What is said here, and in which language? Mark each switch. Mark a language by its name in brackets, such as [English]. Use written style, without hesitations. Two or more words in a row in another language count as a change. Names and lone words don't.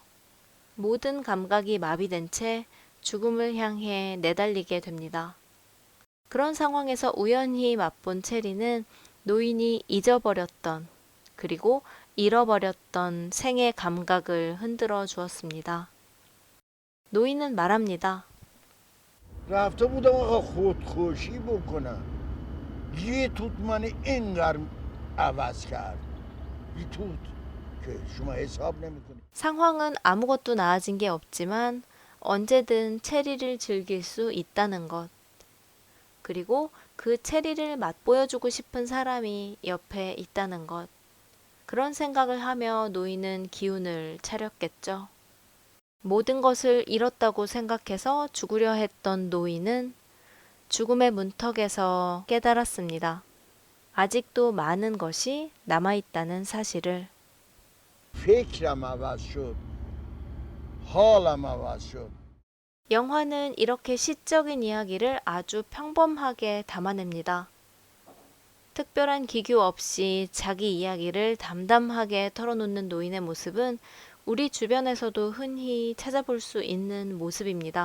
[Korean] 모든 감각이 마비된 채 죽음을 향해 내달리게 됩니다. 그런 상황에서 우연히 맛본 체리는 노인이 잊어버렸던 그리고 잃어버렸던 생의 감각을 흔들어 주었습니다. 노인은 말합니다. [Persian] رفته بودم آقا خودکشی بکنم یه توت من اینقدر عوض کرد یه توت که شما حساب نمیکنید [Korean] 상황은 아무것도 나아진 게 없지만 언제든 체리를 즐길 수 있다는 것. 그리고 그 체리를 맛보여주고 싶은 사람이 옆에 있다는 것. 그런 생각을 하며 노인은 기운을 차렸겠죠. 모든 것을 잃었다고 생각해서 죽으려 했던 노인은 죽음의 문턱에서 깨달았습니다. 아직도 많은 것이 남아있다는 사실을. [Persian] فکرم عوض شد حالم عوض شد [Korean] 영화는 이렇게 시적인 이야기를 아주 평범하게 담아냅니다. 특별한 기교 없이 자기 이야기를 담담하게 털어놓는 노인의 모습은 우리 주변에서도 흔히 찾아볼 수 있는 모습입니다.